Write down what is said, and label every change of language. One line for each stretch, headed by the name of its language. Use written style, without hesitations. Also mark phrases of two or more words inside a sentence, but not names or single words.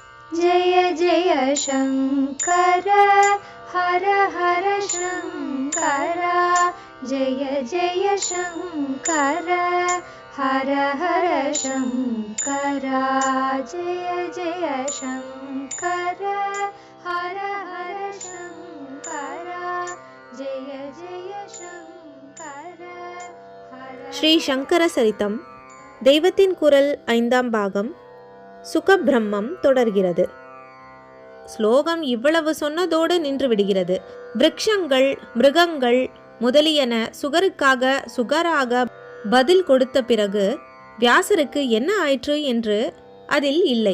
Sanskrit: जय जय शंकर हर हर शंकर जय जय शंकर हर हर शंकर जय जय शंकर हर हर शंकर जय जय शंकर
Tamil: ஸ்ரீ சங்கர சரிதம் தெய்வத்தின் குரல் 5ஆம் பாகம் சுகபிரம்மம் தொடர்கிறது. ஸ்லோகம் இவ்வளவு சொன்னதோடு நின்று விடுகிறது. விருட்சங்கள் மிருகங்கள் முதலியன சுகராக பதில் கொடுத்த பிறகு வியாசருக்கு என்ன ஆயிற்று என்று அதில் இல்லை.